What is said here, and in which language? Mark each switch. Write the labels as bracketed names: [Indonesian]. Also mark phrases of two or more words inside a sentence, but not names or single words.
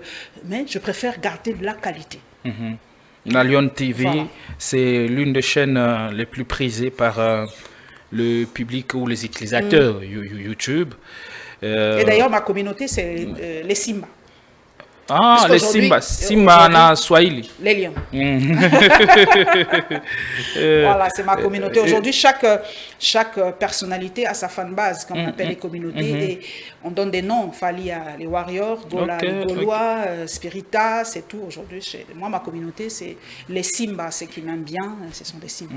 [French] Mais je préfère garder la qualité. La Lyon TV, Voilà. c'est l'une des chaînes les plus prisées par le public ou les utilisateurs YouTube. Et d'ailleurs, ma communauté, c'est les Simba. Ah, les Simba. Simba na Swahili. Les lions. Voilà, c'est ma communauté. Aujourd'hui, chaque personnalité a sa fanbase, comme on appelle les communautés. Et on donne des noms. Fali a les Warriors, Gola les Gaulois, Spirita, c'est tout. Aujourd'hui, moi, ma communauté, c'est les Simba. Ceux qui m'aiment bien, ce sont des Simba.